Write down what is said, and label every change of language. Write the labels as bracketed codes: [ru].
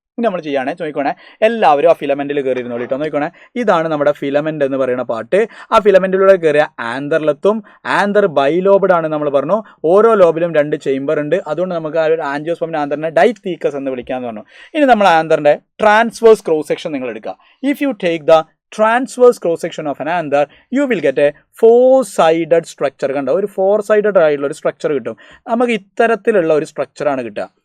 [ml] ഇനി നമ്മൾ ചെയ്യുകയാണെ ചോദിക്കണേ, എല്ലാവരും ആ ഫിലമെൻറ്റിൽ കയറിയിരുന്നോളൂ കേട്ടോ. നോക്കണേ, ഇതാണ് നമ്മുടെ ഫിലമെൻ്റ് എന്ന് പറയുന്ന പാർട്ട്. ആ ഫിലമെൻറ്റിലൂടെ കയറിയ ആന്തറിലെത്തും. ആന്തർ ബൈലോബ്ഡ് ആണ് നമ്മൾ പറഞ്ഞു. ഓരോ ലോബിലും 2 ചേംബർ ഉണ്ട്. അതുകൊണ്ട് നമുക്ക് ആ ഒരു ആൻജിയോസ്പേമിൻ്റെ ആന്തറിനെ ഡൈതീക്കസ് എന്ന് വിളിക്കാമെന്ന് പറഞ്ഞു. ഇനി നമ്മൾ ആന്തറിൻ്റെ ട്രാൻസ്വേഴ്സ് ക്രോസ് സെക്ഷൻ നിങ്ങൾ എടുക്കുക. [en] If you take the transverse cross section of an anther, you will get a 4-sided structure. [ml] കണ്ടോ, ഒരു 4-sided ആയിട്ടുള്ള ഒരു സ്ട്രക്ചർ കിട്ടും. നമുക്ക് ഇത്തരത്തിലുള്ള ഒരു സ്ട്രക്ചറാണ് കിട്ടുക.